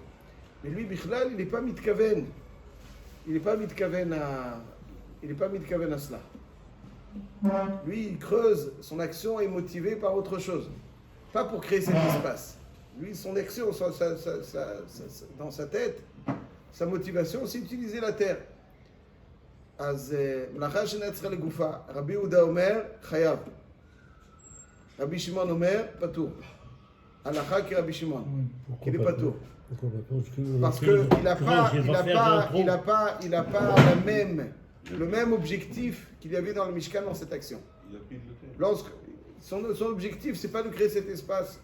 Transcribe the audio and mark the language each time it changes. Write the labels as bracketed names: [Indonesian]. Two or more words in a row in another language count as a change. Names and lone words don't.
[French] Mais lui, Bichlal, il n'est pas mitkaven. Il n'est pas mitkaven à cela. Lui, il creuse, son action est motivée par autre chose. Pas pour créer cet espace. Lui, son action, dans sa tête, sa motivation, c'est utiliser la terre. [Hebrew] מלאכה שאינה צריכה לגופה. רבי יהודה אומר, חייב. רבי שמעון אומר, patour. [French] Halakha qui Rabbi Shimon, qui est patour. Parce qu'il n'a pas le même objectif qu'il y avait dans le Mishkan dans cette action. Son objectif, c'est pas de créer cet espace.